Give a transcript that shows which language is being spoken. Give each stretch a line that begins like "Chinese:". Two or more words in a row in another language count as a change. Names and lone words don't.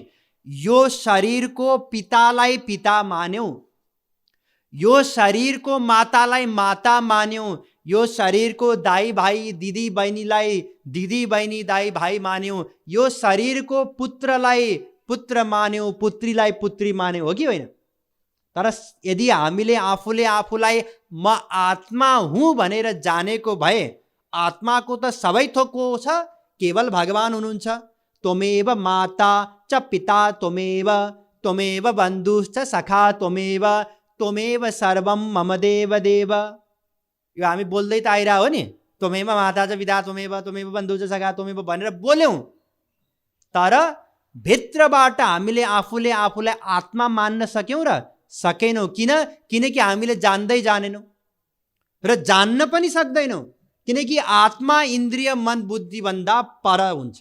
Nepali: यो शरीरको पितालाई पिता मान्यौँ, यो शरीरको मातालाई माता मान्यौँ, यो शरीरको दाई भाइ दिदी बहिनीलाई दिदी बहिनी दाई भाइ मान्यौँ, यो शरीरको पुत्रलाई पुत्र मान्यौँ, पुत्रीलाई पुत्री मान्यौँ, हो कि होइन? तर यदि हामीले आफूलाई म आत्मा हुँ भनेर जानेको भए, आत्माको त सबै थोक छ, केवल भगवान हुनुहुन्छ।
Sanskrit: त्वमेव माता च पिता त्वमेव बन्धुश्च सखा त्वमेव सर्वं मम देव देव।
Nepali: यो हामी बोल्दै त आइरह हो नि,
Sanskrit: त्वमेव माता च पिता त्वमेव बन्धु च सखा त्वमेव
Nepali: भनेर बोल्यौँ, तर भित्रबाट हामीले आफूलाई आत्मा मान्न सक्यौँ र सकेनौँ। किनकि हामीले जान्दै जानेनौँ र जान्न पनि सक्दैनौँ, किनकि आत्मा इन्द्रिय मन बुद्धि भन्दा पर हुन्छ।